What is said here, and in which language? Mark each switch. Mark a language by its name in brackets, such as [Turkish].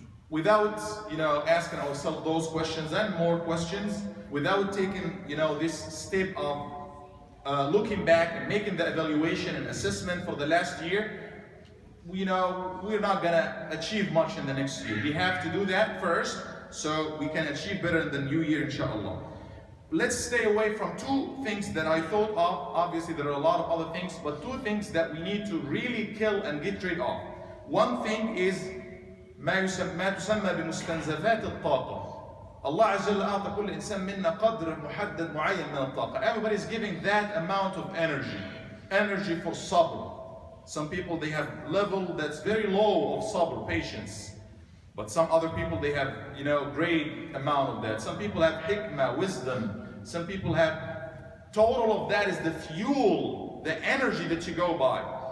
[English] Without asking ourselves those questions and more questions, without taking this step of looking back and making the evaluation and assessment for the last year, we're not gonna achieve much in the next year. We have to do that first so we can achieve better in the new year, inshallah. Let's stay away from two things that I thought of. Obviously there are a lot of other things, but two things that we need to really kill and get rid of. One thing is [Arabic] ما تسمى بمستنزفات الطاقة. Allah Azza wa Jalla أعطى كل إنسان منا قدر محدد معين من الطاقة. [English] Everybody is giving that amount of energy for sabr. Some people, they have level that's very low of sabr, patience. But some other people, they have, great amount of that. Some people have hikmah, wisdom. Some people have, total of that is the fuel, the energy that you go by.